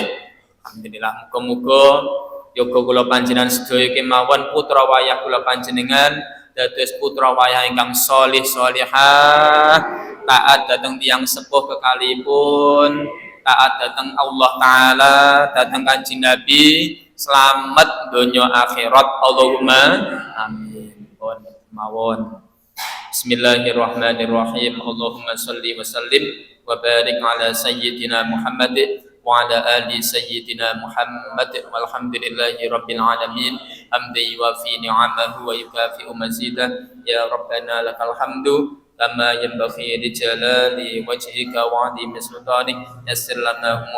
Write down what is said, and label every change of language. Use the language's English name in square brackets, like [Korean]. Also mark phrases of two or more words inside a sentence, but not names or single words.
[Javanese] Alhamdulillah, muga-muga yoga kula panjenengan sedaya kemawon putra wayah kula panjenengan dados putra wayah ingkang sholih sholihah, taat dhateng tiyang sepuh kekalipun, taat dhateng Allah taala, dhateng Kanjeng Nabi, selamat donya akhirat. [Arabic] اللهم آمين. [Javanese] Pun mawon. [Arabic] بسم الله الرحمن الرحيم. اللهم صل وسلم وبارك على سيدنا محمد وعلى آل سيدنا محمد والحمد لله رب العالمين حمدا يوافي نعمه ويكافئ مزيده يا ربنا لك الحمد كما ينبغي لجلال وجهك وعظيم سلطانك يسر لنا